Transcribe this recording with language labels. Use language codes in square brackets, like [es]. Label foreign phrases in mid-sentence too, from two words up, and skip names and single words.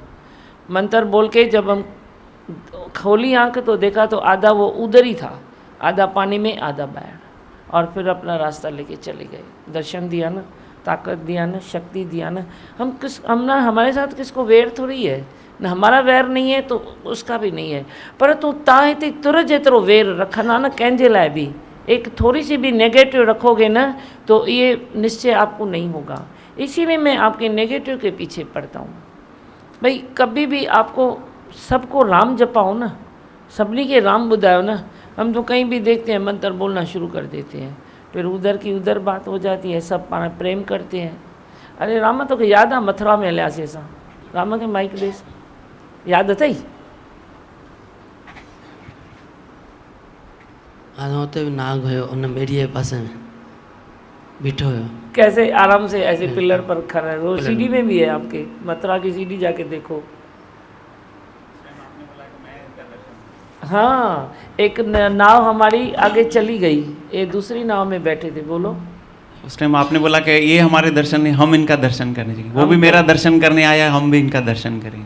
[hi] मंत्र बोल के जब हम खोली आंख तो देखा तो आधा वो उधर ही था, आधा पानी में आधा बाहर। और फिर अपना रास्ता लेके चले गए। दर्शन दिया ना, ताकत दिया ना, शक्ति दिया ना। हम ना, हमारे साथ किसको वैर थोड़ी है ना, हमारा वैर नहीं है तो उसका भी नहीं है। पर तू ताहिते तुर जेतरो वैर रखना ना [sd] कंहिंजे लाइ [hi] भी, एक थोड़ी सी भी नेगेटिव रखोगे ना तो ये निश्चय आपको नहीं होगा। इसीलिए मैं आपके नेगेटिव के पीछे पड़ता हूँ। भाई कभी भी आपको सबको राम जपाओ ना, सभी के राम बुधाओ ना। हम तो कहीं भी देखते हैं मंत्र बोलना शुरू कर देते हैं, फिर उधर की उधर बात हो जाती है, सब पाण प्रेम करते हैं। [sd] अरे रामा तो याद आ मथुरा में हलियासीं असां, रामा के माइक ॾेस, याद अथई? हुते नाग हुयो उन ॿेड़ीअ जे पासे में बीठो हुयो। [hi] कैसे आराम से ऐसे पिलर पर खड़ा है। वो सीढ़ी में भी है आपके, मथुरा की सीढ़ी जाके देखो। हाँ, एक नाव हमारी आगे चली गई, ये दूसरी नाव में बैठे थे। बोलो। उस टाइम आपने बोला कि ये हमारे दर्शन है, हम इनका दर्शन करने चाहिए, वो भी मेरा दर्शन करने आया, हम भी इनका दर्शन करेंगे।